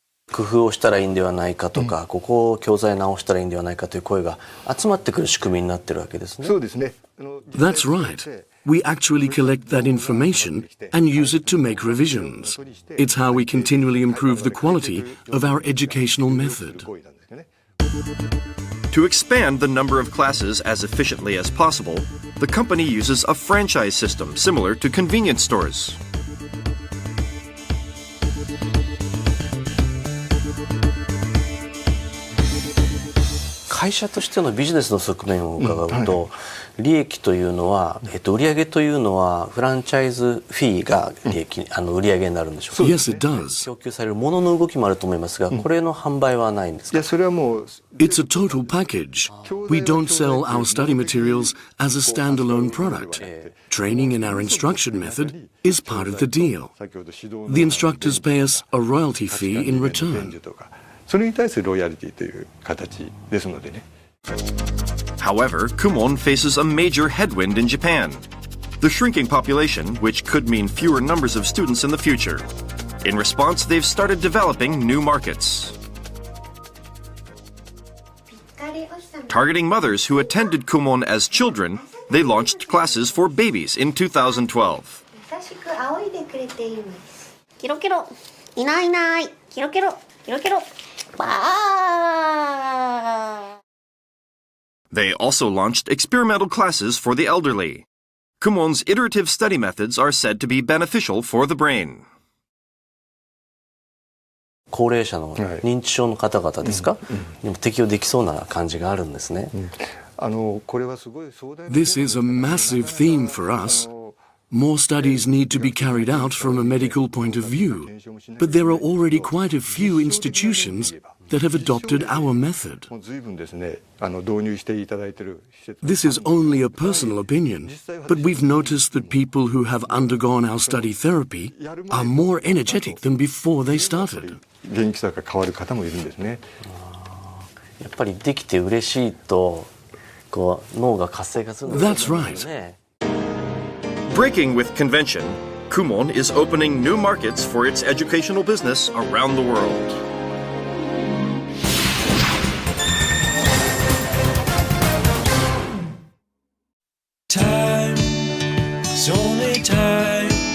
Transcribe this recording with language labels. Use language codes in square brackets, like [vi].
[ja] 工夫をしたらいいんではないかとか、ここを教材直したらいいんではないかという声が集まってくる仕組みになってるわけですね。そうですね。 [en] That's right. We actually collect that information and use it to make revisions. It's how we continually improve the quality of our educational method. To expand the number of classes as efficiently as possible, the company uses a franchise system similar to convenience stores. [ja] 会社としてのビジネスの側面を伺うと、利益というのは、売上というのはフランチャイズフィーが利益、売上になるんでしょうか。 [en] Yes, it does. [ja] 供給されるものの動きもあると思いますが、これの販売はないんですか。いや、それはもう [en] It's a total package. We don't sell our study materials as a standalone product. Training in our instruction method is part of the deal. The instructors pay us a royalty fee in return. [ja] それに対するロイヤリティという形ですのでね。 [en] However, Kumon faces a major headwind in Japan. The shrinking population, which could mean fewer numbers of students in the future. In response, they've started developing new markets. Targeting mothers who attended Kumon as children, they launched classes for babies in 2012. [ja] 優しく仰いでくれています。ケロケロ、いないいない、ケロケロ、ケロケロ、バー。 [en] They also launched experimental classes for the elderly. Kumon's iterative study methods are said to be beneficial for the brain. [ja] 高齢者の認知症の方々ですか、でも適用できそうな感じがあるんですね。これはすごい壮大な [en] This is a massive theme for us. More studies need to be carried out from a medical point of view, but there are already quite a few institutions that have adopted our method. [ja] もう随分ですね、導入していただいている施設。 [en] This is only a personal opinion, but we've noticed that people who have undergone our study therapy are more energetic than before they started. [ja] 元気さが変わる方もいるんですね。やっぱりできて嬉しいと、こう脳が活性化するんですよね。 [en] That's right. Breaking with convention, Kumon is opening new markets for its educational business around the world. Time, it's only time.